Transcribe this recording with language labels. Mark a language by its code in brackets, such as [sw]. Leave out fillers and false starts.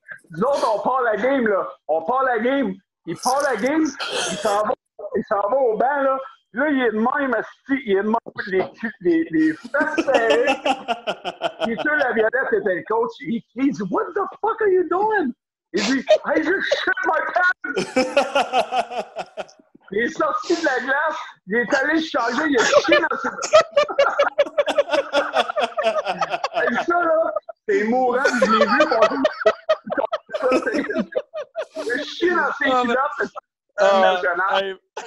[fr] Nous autres, on part la game, là. On part la game. Il part la game, il s'en va au banc, là. Là, il est de même, il est de même, les fesses serrées. Puis sûr, la Violette était le coach. Il dit [en] What the fuck are you doing? [fr] Il dit [en] I just shit my pants. [fr] Il est sorti de la glace, il est allé se changer, il a chié dans ses... Et ça, là, c'est mourant, je l'ai vu passer. Il a chié dans ses culottes, c'est national.